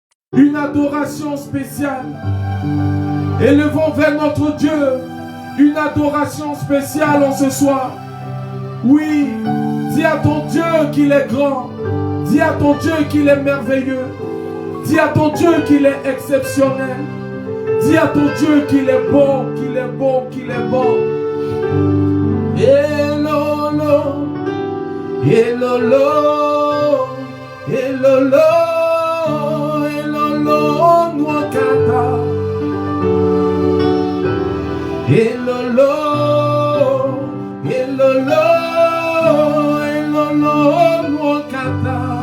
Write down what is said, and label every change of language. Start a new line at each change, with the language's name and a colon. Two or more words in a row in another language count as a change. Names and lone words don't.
French: une adoration spéciale. Élevons vers notre Dieu une adoration spéciale en ce soir. Oui, dis à ton Dieu qu'il est grand. Dis à ton Dieu qu'il est merveilleux. Dis à ton Dieu qu'il est exceptionnel. Dis à ton Dieu qu'il est bon, qu'il est bon, qu'il est bon.
Ewe: Elolo, elolo, elolo, elolo, nuakata. Elolo, elolo, elolo, nuakata.